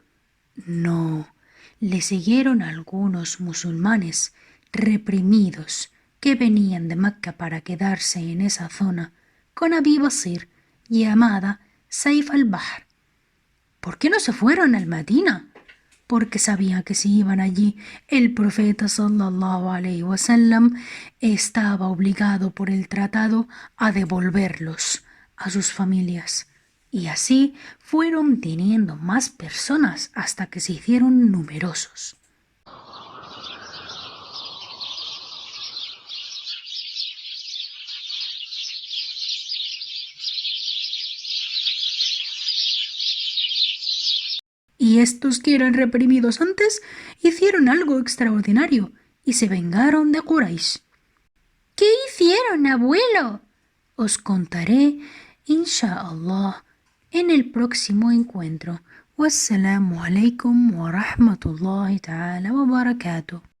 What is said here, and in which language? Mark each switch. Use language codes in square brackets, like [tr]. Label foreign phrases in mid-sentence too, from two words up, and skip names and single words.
[es] No, le siguieron algunos musulmanes reprimidos que venían de Mecca para quedarse en esa zona con Abi Basir, llamada Saif al-Bahr. ¿Por qué no se fueron al Medina? Porque sabían que si iban allí, el profeta [ar] صلى الله عليه وسلم [es] estaba obligado por el tratado a devolverlos a sus familias. Y así fueron teniendo más personas hasta que se hicieron numerosos. Y estos que eran reprimidos antes hicieron algo extraordinario y se vengaron de Quraysh. ¿Qué hicieron, abuelo? Os contaré, [ar] إن شاء الله, [es] en el próximo encuentro. [ar] والسلام عليكم ورحمة الله تعالى وبركاته.